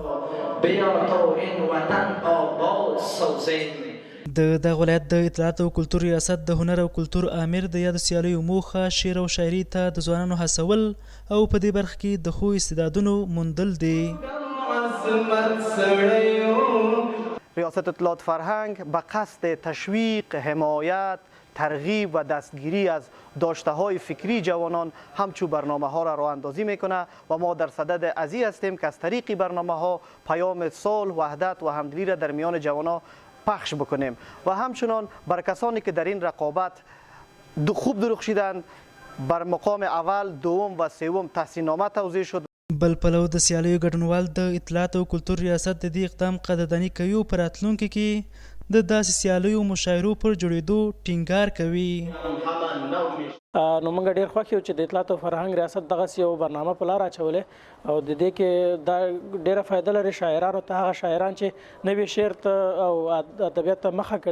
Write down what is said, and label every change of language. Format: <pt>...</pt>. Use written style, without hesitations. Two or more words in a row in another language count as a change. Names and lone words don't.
<ps>د دغه ولایت د اطلاعاتو او کلتور ریاست د هنر او کلتور امیر د یادو سیالیو موخه شعر او شاعرۍ ته د ځوانانو هڅول او په دې برخه کې د ښو استعدادونو موندل دي.</ps> <fa>ریاست اطلاعات فرهنگ به قصد تشویق، حمایت، ترغیب و دستگیری از داشته های فکری جوانان همچون برنامه ها را راه اندازی میکنه و ما در صدد ازی هستیم که از طریق برنامه ها پیام صلح، وحدت و همدلی را در میان جوانان پخش بکنیم و همچنان بر کسانی که در این رقابت خوب درخشیدند بر مقام اول، دوم و سوم تحسین‌نامه توزیع شد.</fa> <ps>بل پلو د سیالیو ګډونوال د اطلاعات او کلتور ریاست د دې اقدام قدرداني کوي او په راتلونکي کې د داسې سیالیو مشاعرو پر جوړېدو ټینګار کوي. نو موږ ډېر خوښ یو چې د اطلاعات او فرهنګ ریاست دغسې یو برنامه په لار اچولې او د دې کې دا ډېره فایده لري شاعرانو ته، هغه شاعران چې نوي شعر ته او ادبیات ته مخه کړې.</ps>